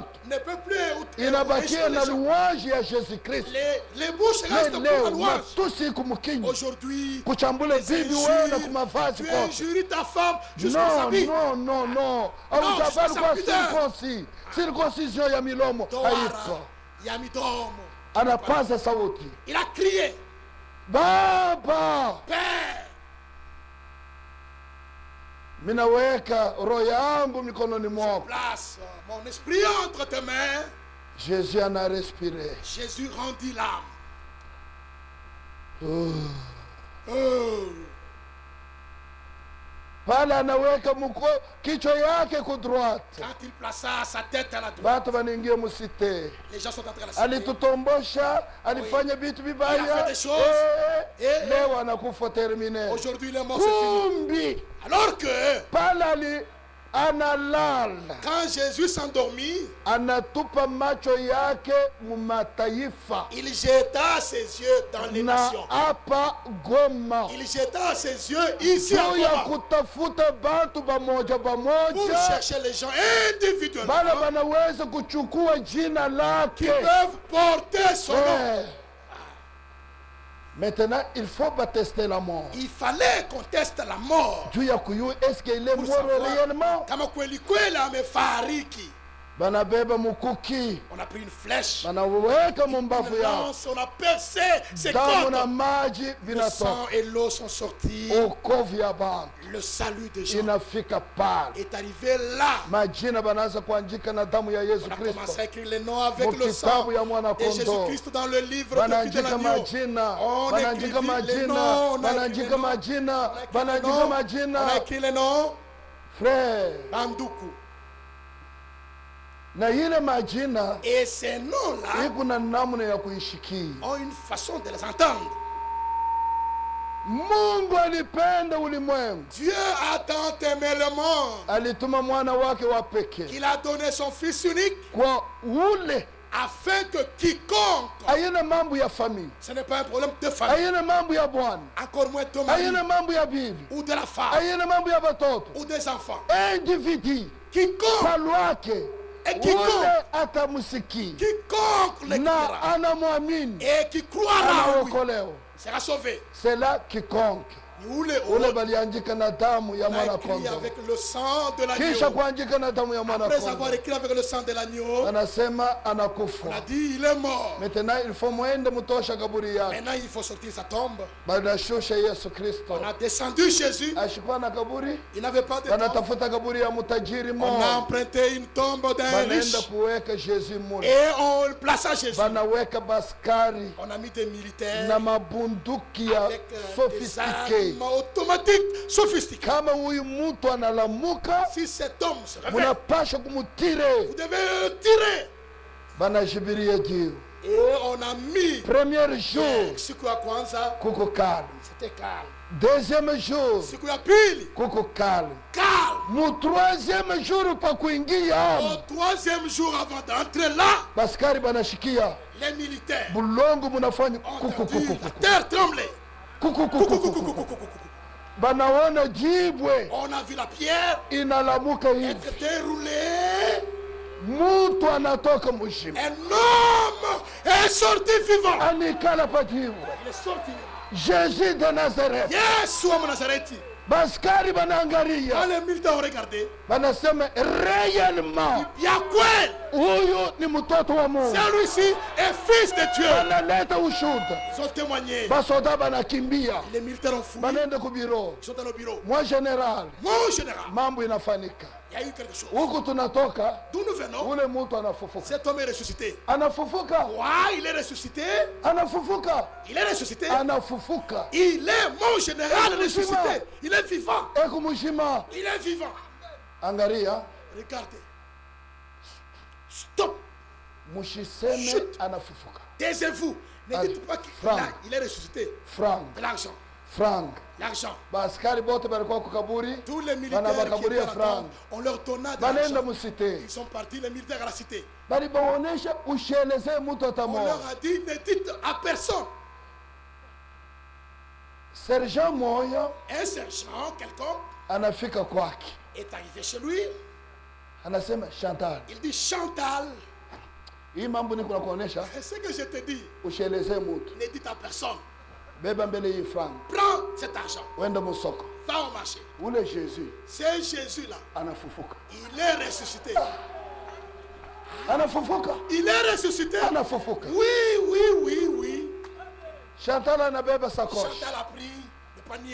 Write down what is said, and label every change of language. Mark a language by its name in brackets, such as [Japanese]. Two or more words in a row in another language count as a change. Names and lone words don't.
[French] ne peuvent plus [Swahili] Inabakia [French] les [Swahili] na [French] gens. [Swahili] louange ya Yesu Kristo. [French] Les bouches restent pour la [Swahili] Leo [French] louange. [Swahili] matusi kumkinywa. [French] Aujourd'hui, [Swahili] Kuchambula [French] les [Swahili] bibi wewe na [French] injures, [Swahili] kumavazi [French] tu [Swahili] kote. [French] injuries ta femme jusqu'aux [English] No, [French] habits. [English] no, no, no. [Swahili] Hautabali sasa kwa pita. circoncision ya milomo Toara, haiko. Yamidomo. Anapaza sauti. [French] Il a crié, [Swahili] Baba, [French] Père, [Swahili] minaweka roho yangu mikononi mwako. [French] place mon esprit entre tes mains. Jésus en a respiré. Jésus rendit l'âme. Oh. Oh. [Swahili] Pale anaweka kichwa yake ku droite. [French] Quand il plaça sa tête à la droite, [Swahili] Batu wanaingia musite. [French] les gens sont entrés à la cité. [Swahili] Alitutombosha, alifanya vitu [French] Il a [Swahili] vibaya. [French] fait des choses. [Swahili] Leo anakufa termine. [French] Aujourd'hui, il est mort, c'est fini. [Swahili] Kumbi [French] Alors que, [Swahili] pale analala, [French] quand Jésus s'endormit, [Swahili] anatupa macho yake mu mataifa [French] il jeta ses yeux dans les [Swahili] na [French] nations. [Swahili] hapa Goma. [French] Il jeta ses yeux ici à [Swahili] Juu ya [French] Goma [Swahili] kutafuta bantu bamoja [French] pour [Swahili] bamoja, [French] chercher les gens individuellement [Swahili] bana banaweza kuchukua jina [French] qui [Swahili] lake. [French] peuvent porter son nom. Eh. Maintenant, il faut tester la mort. Il fallait qu'on teste la mort [Swahili] Juu ya kuyua [French] est-ce qu'il est pour mort savoir réellement. [Swahili] kama kweli kweli amefariki. Banabeba mukuki, [French] On a pris une flèche, [Swahili] banaweka mumbavu [French] une [Swahili] yao, [French] lance, on a percé ses [Swahili] damu na [French] côtes. [Swahili] maji [French] Le [Swahili] vinatoka. [French] sang et l'eau sont sortis. [Swahili] Okovu ya bantu [French] Le salut des gens [Swahili] inafika pale. [French] est arrivé là. [Swahili] Majina banaanza kuandika na damu ya Yesu [French] On a commencé [Swahili] Kristo. [French] à écrire les noms avec le sang [Swahili] Mukitabu ya mwana [French] et [Swahili] kondoo. [French] Jésus-Christ dans le livre de vie de [Swahili] Banaandika [French] l'agneau. [Swahili] majina, [French] On [Swahili] banaandika [French] écrit les [Swahili] majina, [French] noms, on a écrit les [Swahili] banaandika [French] noms. [Swahili] majina, [French] On a [Swahili] banaandika [French] écrit [Swahili] majina. [French] les noms. Frère, [Swahili] Banduku. na ile majina [French] Et ces noms-là [Swahili] iko na namna ya kuishikia. [French] ont une façon de les entendre. [Swahili] Mungu alipenda ulimwengu, [French] Dieu a tant aimé le monde [Swahili] alituma mwana wake wa pekee [French] qu'il a donné son Fils unique [Swahili] kwa ule. [French] afin que quiconque, [Swahili] Hayana mambo ya famille, [French] ce n'est pas un problème de famille, [Swahili] hayana mambo ya bwana, [French] encore moins de mari [Swahili] hayana mambo ya bibi, [French] ou de la femme [Swahili] hayana mambo ya watoto. [French] ou des enfants. Individu Quiconque, [Swahili] kwa lwake [French] et quiconque, [Swahili] ule atamsikia [French] quiconque [Swahili] na [French] l'écoutera [Swahili] anamwamini [French] et qui croira en lui [Swahili] anaokolewa. [French] sera sauvé. C'est là quiconque. [Swahili] ule baliandika na damu ya mwana kondoo. [French] Avec le sang de l'agneau. [Swahili] Kisha kuandika na damu ya mwana kondoo. [French] Après avoir écrit avec le sang de l'agneau. [Swahili] Anasema anakufa. [French] On a dit il est mort. Maintenant il faut [Swahili] muende mutosha kaburi yake. [French] Maintenant il faut sortir sa tombe. [Swahili] Banashusha Yesu Kristo. [French] On a descendu Jésus. [Swahili] Ashikuwa na kaburi. [French] Il n'avait pas de tombe. [Swahili] Banatafuta kaburi ya mutajiri mmoja. [French] On a emprunté une tombe d'un riche. [Swahili] Banaenda kuweka Jésus mule. [French] Et on plaça Jésus. [Swahili] Banaweka baskari. [French] On a mis des militaires. [Swahili] Na mabunduki ya sophistiqué. [French] Automatique sophistiqué. [Swahili] Kama huyu mtu analamuka, [French] si cet homme se réveille, [Swahili] munapasha kumutire. [French] Vous devez le tirer. [Swahili] Banajibiria jiu. [French] Et on a mis premier jour [Swahili] siku ya kwanza kuko calme. [French] C'était calme. Deuxième jour [Swahili] siku ya pili kuko calme. [French] Calme. [Swahili] Mu [French] troisième jour [Swahili] pa kuingia. [French] Au troisième jour avant d'entrer là, [Swahili] baskari banashikia. [French] Les militaires. [Swahili] Bulongo munafanya kuku. [French] La terre tremblait. [Swahili] Kuku. Banaona jibwe. [French] On a vu la pierre [Swahili] inalamuka hivi. [French] Être déroulée. [Swahili] Mutu anatoka mushima. [French] Un homme est sorti vivant. [Swahili] Anikala pajiwe. [French] Il est sorti. Jésus de Nazareth. [Swahili] Yesu wa Nazareti. Baskari banaangalia. [French] Quand les militaires ont regardé, [Swahili] banasema réellement ya kweli huyu ni mtoto wa Mungu. [French] Celui-ci est fils de Dieu. [Swahili] Banaleta ushuhuda. [French] Ils ont témoigné. [Swahili] Basoda banakimbia. [French] Les militaires ont fouillé. [Swahili] Banaenda ku bureau. [French] Ils sont dans le bureau. Moi général. [Swahili] Mambo inafanika. [French] Il y a eu quelque chose. [Swahili] Huku tunatoka. [French] D'où nous venons? [Swahili] Ule mtu anafufuka. [French] Cet homme est ressuscité. [Swahili] Anafufuka. [French] Ouais, il est ressuscité. [Swahili] Anafufuka. [French] Il est ressuscité. [Swahili] Anafufuka. [French] Il est mon général ressuscité. Il est vivant. [Swahili] Eko mushima. [French] Il est vivant. [Swahili] Angalia. [French] Regardez. Stop. [Swahili] Mushiseme anafufuka. [French] Taisez-vous. Ne dites pas qu'il est ressuscité. Franck. L'argent. Franck. L'argent. [Swahili] Baskari bote balikuwa kukaburi. [French] Tous les militaires qui étaient là, on leur donna de l'argent. Ils sont partis, les militaires à la cité. On leur a dit, ne dites à personne. [Swahili] Sergent moya. [French] Un sergent, quelqu'un, [Swahili] anafika kwake. [French] Est arrivé chez lui. [Swahili] Anasema Chantal. [French] Il dit Chantal. [Swahili] Hii mambo niko nakuonesha. [French] C'est ce que je te dis. [Swahili] Usheleze mtu. [French] Ne dites à personne. [Swahili] Beba mbele hii franc. [French] Prends cet argent. [Swahili] Wenda musoko. [French] Va au marché. [Swahili] Ule Jésus. [French] C'est Jésus là. [Swahili] Anafufuka. [French] Il est ressuscité. [Swahili] Anafufuka. [French] Il est ressuscité. [Swahili] Anafufuka. [French] Oui. [Swahili] Chantal anabeba sakoshi. [French] Chantal a pris le panier.